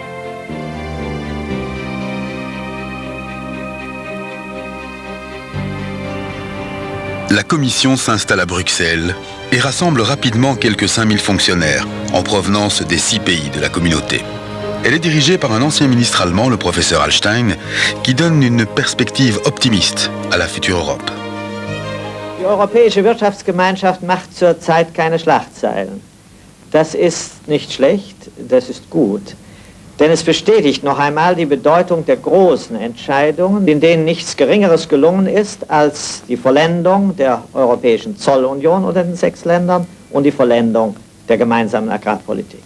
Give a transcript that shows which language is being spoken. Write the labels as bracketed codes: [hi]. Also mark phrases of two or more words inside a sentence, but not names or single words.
[fr] La Commission s'installe à Bruxelles et rassemble rapidement quelques 5000 fonctionnaires en provenance des 6 pays de la communauté. Elle est dirigée par un ancien ministre allemand, le professeur Hallstein, qui donne une perspective optimiste à la future Europe. [de] Die Europäische Wirtschaftsgemeinschaft macht zurzeit keine Schlagzeilen. Das ist nicht schlecht, das ist gut. Denn es bestätigt noch einmal die Bedeutung der großen Entscheidungen, in denen nichts Geringeres gelungen ist als die Vollendung der Europäischen Zollunion unter den 6 Ländern und die Vollendung der gemeinsamen Agrarpolitik.